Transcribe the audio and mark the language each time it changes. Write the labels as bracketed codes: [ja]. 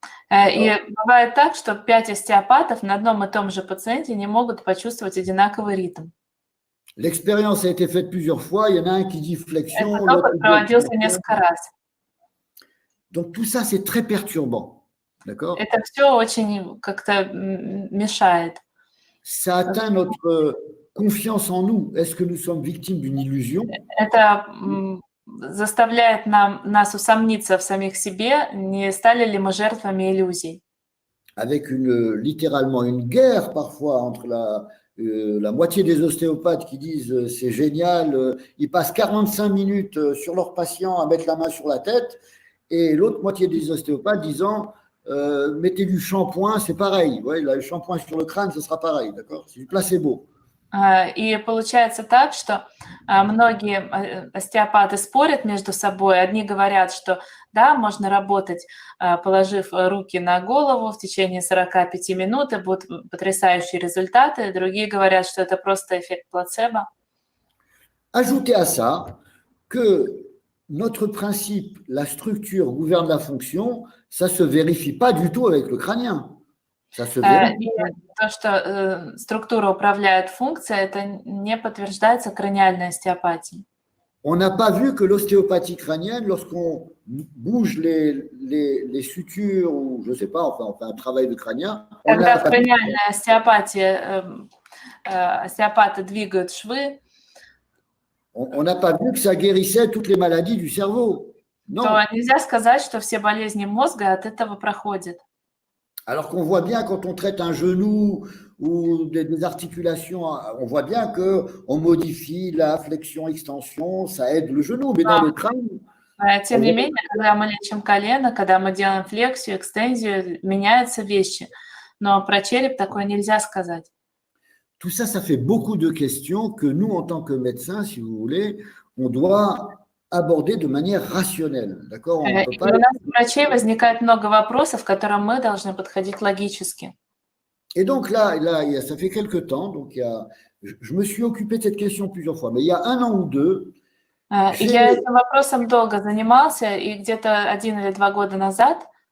[ru] И бывает так, что 5 остеопатов на одном и том же пациенте не могут почувствовать одинаковый ритм. [fr] L'expérience a été faite plusieurs fois. Il y en a un qui dit flexion. [ru] Этот опыт проводился несколько раз. [fr] Donc tout ça, c'est très perturbant. D'accord? [ru] Это все очень как-то мешает. [fr] Ça atteint notre confiance en nous. Est-ce que nous sommes victimes d'une illusion? [ru] Это заставляет нас усомниться в самих себе, не стали ли мы жертвами иллюзий. [fr] Avec littéralement une guerre parfois entre la moitié des ostéopathes qui disent c'est génial, ils passent 45 minutes sur leur patient à mettre la main sur la tête, et l'autre moitié des ostéopathes disant mettez du shampoing, c'est pareil. Ouais, le shampoing sur le crâne, ce sera pareil, d'accord? C'est du placebo. [ru] И получается так, что многие остеопаты спорят между собой. Одни говорят, что да, можно работать, положив руки на голову в течение 45 минут, и будут потрясающие результаты. Другие говорят, что это просто эффект плацебо. [fr] Ajoutez à ça que notre principe, la structure gouverne la fonction, ça ne se vérifie pas du tout avec le crânien. Ça se vérifie. [ru] И то, что структура управляет функцией, это не подтверждается краниальной остеопатией. [fr] On n'a pas vu que l'ostéopathie crânienne, lorsqu'on bouge les sutures ou je ne sais pas, enfin on fait un travail de crânien, [ru] Когда в краниальной остеопатии остеопаты двигают швы, [fr] on n'a pas vu que ça guérissait toutes les maladies du cerveau. Non. [ru] то нельзя сказать, что все болезни мозга от этого проходят. [fr] Alors qu'on voit bien quand on traite un genou ou des articulations, on voit bien qu'on modifie la flexion-extension, ça aide le genou, mais dans le crâne… [ru] Тем не менее, когда мы лечим колено, когда мы делаем флексию, экстензию, меняются вещи. Но про череп такое нельзя сказать. [fr] Tout ça, ça fait beaucoup de questions que nous, en tant que médecins, si vous voulez, on doit aborder de manière rationnelle. D'accord? [ru] И у нас у врачей возникает много вопросов, к которым мы должны подходить логически. [fr] Et donc là, ça fait quelques temps, donc je me suis occupé de cette question plusieurs fois, mais il y a 1 an ou 2, [ru] Я этим вопросом долго занимался, и где-то 1 или 2 года назад